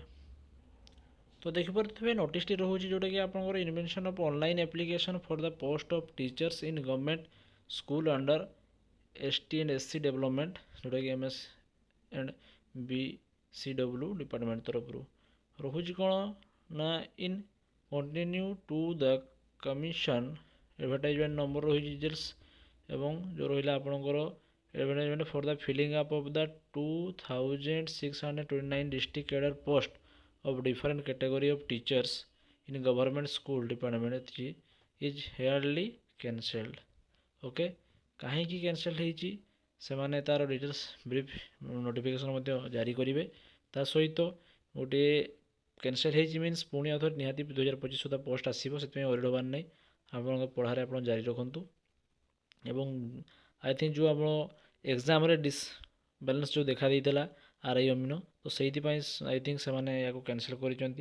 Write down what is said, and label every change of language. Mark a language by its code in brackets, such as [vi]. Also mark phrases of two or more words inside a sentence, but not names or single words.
[or] ତ ଦେଖିପାରୁଥିବେ ନୋଟିସ୍ଟି ରହୁଛି ଯେଉଁଟାକି ଆପଣଙ୍କର [en] invention of online application for the post of teachers in government school under ST&SC development, ଯେଉଁଟାକି MSBCW department [or] ତରଫରୁ ରହୁଛି କ'ଣ ନା [en] in continue to the commission advertisement number [or] ରହିଛି ଡିଟେଲ୍ସ, ଏବଂ ଯେଉଁ ରହିଲା ଆପଣଙ୍କର [en] advertisement for the filling up of the 2629 district cadre post of different category of teachers in government school department is hereby cancelled। [or] ଓକେ, କାହିଁକି କ୍ୟାନସେଲ୍ ହେଇଛି ସେମାନେ ତା'ର [en] details brief notification [or] ମଧ୍ୟ ଜାରି କରିବେ। ତା ସହିତ ଗୋଟିଏ କ୍ୟାନସେଲ୍ ହେଇଛି ମିନ୍ସ ପୁଣି ଆଉ ଥରେ ନିହାତି 2025 ସୁଦ୍ଧା ପୋଷ୍ଟ ଆସିବ, ସେଥିପାଇଁ ଅରିଡ଼ ହେବାର ନାହିଁ। ଆପଣଙ୍କ ପଢ଼ାରେ ଆପଣ ଜାରି ରଖନ୍ତୁ। ଏବଂ [en] I think [or] ଯେଉଁ ଆପଣ ଏକ୍ଜାମ୍ରେ ବାଲାନ୍ସ ଯେଉଁ ଦେଖା ଦେଇଥିଲା RI ଅମିନ, ତ ସେଇଥିପାଇଁ [en] I think [or] ସେମାନେ ଏହାକୁ କ୍ୟାନସେଲ୍ କରିଛନ୍ତି।